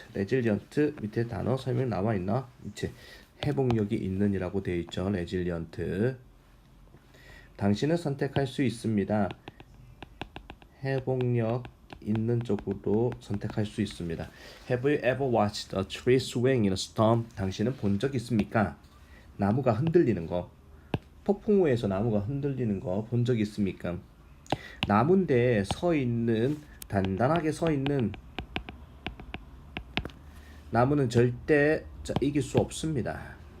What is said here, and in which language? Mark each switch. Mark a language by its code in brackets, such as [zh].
[ko] resilient 밑에 단어 설명 나와 있나? 밑에 회복력이 있는 이라고 되어 있죠. resilient. 당신은 선택할 수 있습니다. 회복력 있는 쪽으로 선택할 수 있습니다. [en] Have you ever watched a tree swing in a storm? [ko] 당신은 본 적 있습니까? 나무가 흔들리는 거. 폭풍우에서 나무가 흔들리는 거 본 적 있습니까? 나무인데 단단하게 서 있는 나무는 절대 이길 수 없습니다.